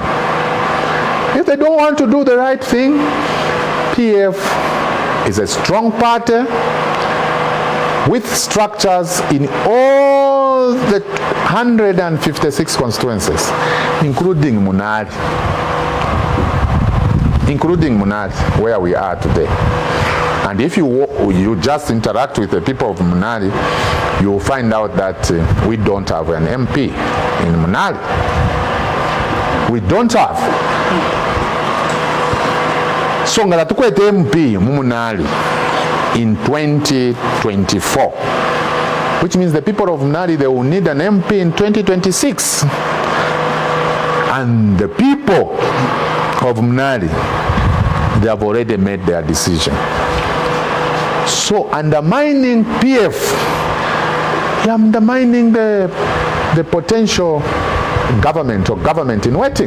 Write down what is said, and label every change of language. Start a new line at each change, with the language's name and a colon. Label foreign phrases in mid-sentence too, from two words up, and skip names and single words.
English: If they don't want to do the right thing, PF is a strong party with structures in all all the 156 constituencies, including Munali, where we are today. And if you just interact with the people of Munali, you will find out that we don't have an MP in Munali. We don't have. So
Bemba: ngala tukwete MP mu Munali
English: in 2024, which means the people of Munali, they will need an MP in 2026. And the people of Munali, they have already made their decision. So undermining PF, you're undermining the potential government or government in waiting.